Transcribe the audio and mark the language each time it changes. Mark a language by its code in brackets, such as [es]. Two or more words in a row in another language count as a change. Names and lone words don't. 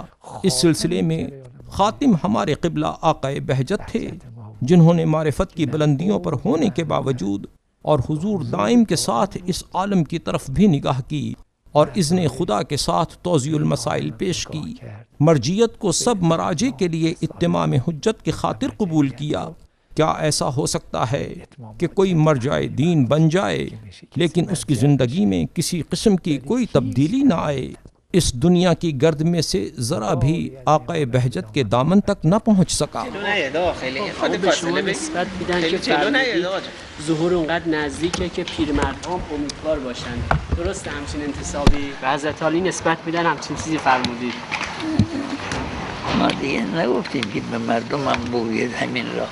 [ur] اس سلسلے میں خاتم ہمارے قبلہ آقائے بہجت تھے جنہوں نے معرفت کی بلندیوں پر ہونے کے باوجود اور حضور دائم کے ساتھ اس عالم کی طرف بھی نگاہ کی اور اذن خدا کے ساتھ توضیح المسائل پیش کی، مرجیت کو سب مراجع کے لیے اتمام حجت کی خاطر قبول کیا۔ کیا ایسا ہو سکتا ہے کہ کوئی مرجع دین بن جائے لیکن اس کی زندگی میں کسی قسم کی کوئی تبدیلی نہ آئے؟ اس دنیا کی گرد میں سے ذرا بھی آقائے بہجت کے دامن تک نہ پہنچ سکا۔ [fa] ظهور اونقدر نزدیکه که پیرمردها هم امیدوار باشن. درسته همچین انتصابی به حضرت علی نسبت میدن، همچین چیزی فرمودید؟ ما دیگه نگفتیم که به مردم هم بگوید همین را.